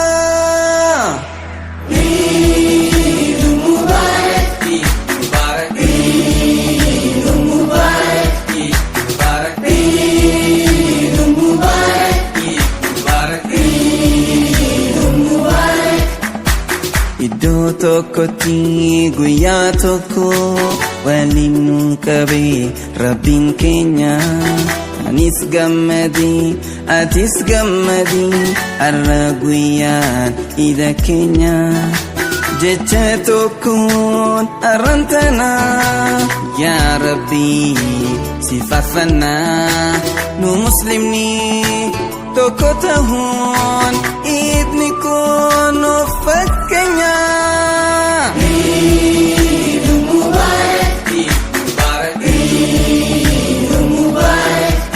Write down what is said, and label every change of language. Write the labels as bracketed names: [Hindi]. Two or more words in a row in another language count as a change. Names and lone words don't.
[Arabic] عيد مبارك عيد مبارك عيد مبارك عيد مبارك عيد مبارك عيد مبارك [Oromo] Iddoo tokkotti guyyaa tokko waliin nu qabe Rabbiin keenya anis gammadi atis gammadi har'a guyyaan iida keenya jecha tokkoon har'aan tana yaa Rabbi si faarfannaa nu muslimni tokko tahuun iidni kun of fakkeenya [Arabic] عيد مبارك عيد مبارك عيد مبارك